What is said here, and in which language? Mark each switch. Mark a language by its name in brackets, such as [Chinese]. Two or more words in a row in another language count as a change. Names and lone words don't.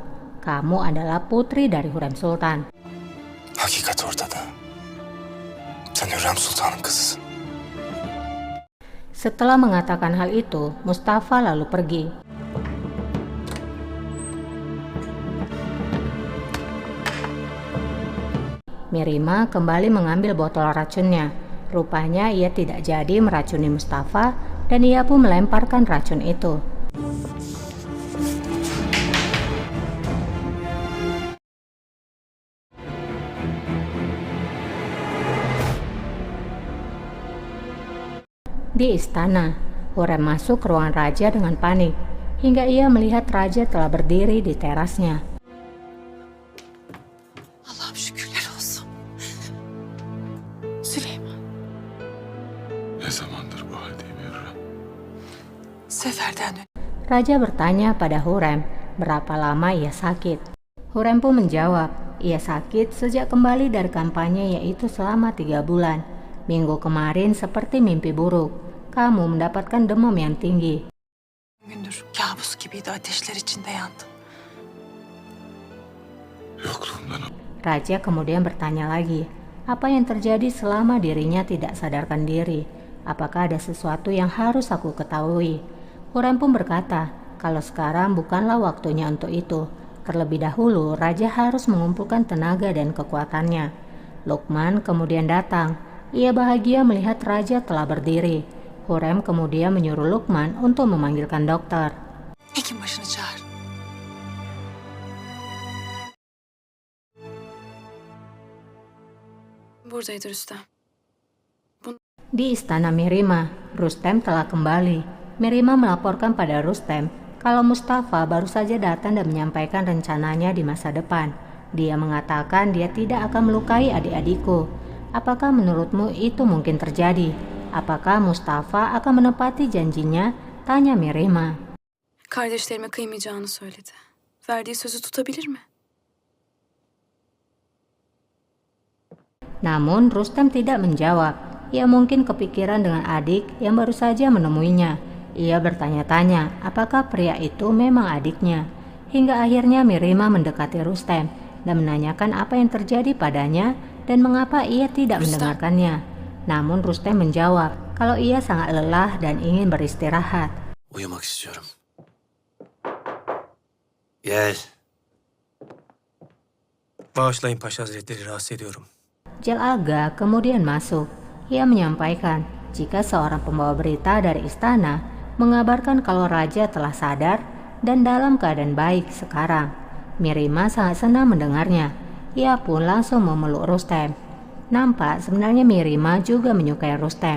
[Indonesian] Kamu adalah putri dari Hurrem Sultan. [Turkish] Hakikat ortada. Sen Hürrem Sultan'ın kızısın. [Indonesian] Setelah mengatakan hal itu, Mustafa lalu pergi. Mirima kembali mengambil botol racunnya. Rupanya ia tidak jadi meracuni Mustafa dan ia pun melemparkan racun itu. Di istana, Hurrem masuk ke ruangan raja dengan panik, hingga ia melihat raja telah berdiri di terasnya. [Turkish] Allah'ım şükürler olsun. Süleyman. Ne zamandır bu haldeyim Hürrem? Seferden dön. [Indonesian] Raja bertanya pada Hurrem berapa lama ia sakit. Hurrem pun menjawab, ia sakit sejak kembali dari kampanye, yaitu selama 3 bulan. Minggu kemarin seperti mimpi buruk. Kamu mendapatkan demam yang tinggi. [Turkish] Gündür kabus gibiydi, ateşler içinde yandım. Yokluğumdan [Indonesian] Raja kemudian bertanya lagi, apa yang terjadi selama dirinya tidak sadarkan diri? Apakah ada sesuatu yang harus aku ketahui? Hurrem pun berkata, kalau sekarang bukanlah waktunya untuk itu. Terlebih dahulu, Raja harus mengumpulkan tenaga dan kekuatannya. Lukman kemudian datang. Ia bahagia melihat Raja telah berdiri. Hurrem kemudian menyuruh Lukman untuk memanggilkan dokter. [Turkish] Hekim başını çağır. Buradaydı Rüstem. [Indonesian] Di istana Mirima, Rustem telah kembali. Mirima melaporkan pada Rustem kalau Mustafa baru saja datang dan menyampaikan rencananya di masa depan. Dia mengatakan dia tidak akan melukai adik-adikku. Apakah menurutmu itu mungkin terjadi? Apakah Mustafa akan menepati janjinya? Tanya Mirima. [Turkish] Kardeşlerime kıymayacağını söyledi. Verdiği sözü tutabilir mi? [Indonesian] Namun Rustem tidak menjawab. Ia mungkin kepikiran dengan adik yang baru saja menemuinya. Ia bertanya-tanya apakah pria itu memang adiknya. Hingga akhirnya Mirima mendekati Rustem. dan menanyakan apa yang terjadi padanya dan mengapa ia tidak Rustem. mendengarkannya. Namun Rustem menjawab kalau ia sangat lelah dan ingin beristirahat. [Turkish] Uyumak istiyorum. Gel. Bağışlayın Paşa Hazretleri, rahatsız ediyorum. [Indonesian] Jel Aga kemudian masuk. Ia menyampaikan jika seorang pembawa berita dari istana mengabarkan kalau raja telah sadar dan dalam keadaan baik sekarang. Mirima sangat senang mendengarnya. Ia pun langsung memeluk Rustem. Nampak sebenarnya Mirima juga menyukai Rustem.